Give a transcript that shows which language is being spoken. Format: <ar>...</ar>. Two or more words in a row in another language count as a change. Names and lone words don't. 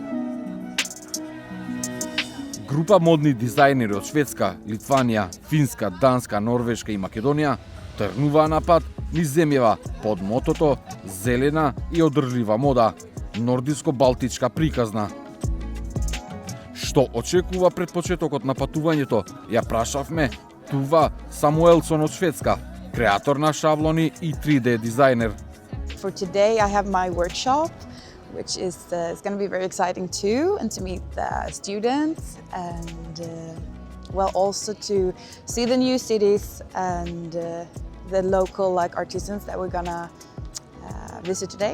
<mk>Група модни дизајнери од Шведска, Литванија, Финска, Данска, Норвешка и Македонија тргнуваа на пат низ земјава под мотото Зелена и одржлива мода, нордиско-балтичка приказна. Што очекува пред почетокот на патувањето, ја прашавме Tuva Samuelsson од Шведска, креатор на шаблони и 3D дизајнер.</mk> <en>For today I have my workshop, which is it's going to be very exciting too, and to meet the students and well, also to see the new cities and the local artisans that we're gonna visit today.</en>